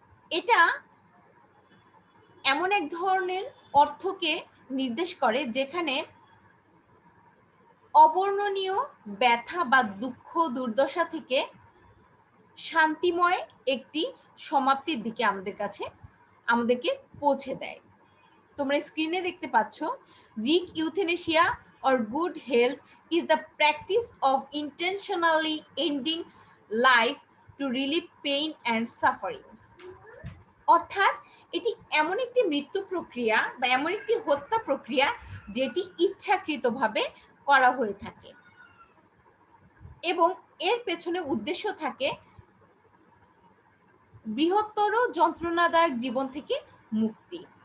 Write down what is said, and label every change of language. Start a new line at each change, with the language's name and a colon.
Bangla: এটা এমন এক ধরনের অর্থকে নির্দেশ করে যেখানে অবর্ণনীয় ব্যথা বা দুঃখ দুর্দশা থেকে শান্তিময় একটি সমাপ্তির দিকে আমাদেরকে পৌঁছে দেয়। তোমরা স্ক্রিনে দেখতে পাচ্ছ Greek euthanasia
English: or good health is the practice of intentionally ending life to relieve pain and sufferings.
Bangla: অর্থাৎ এটি এমন একটি মৃত্যু প্রক্রিয়া বা এমন একটি হত্যা প্রক্রিয়া যেটি ইচ্ছাকৃতভাবে করা হয়ে থাকে এবং এর পেছনে উদ্দেশ্য থাকে বৃহত্তর যন্ত্রণাদায়ক জীবন থেকে মুক্তি।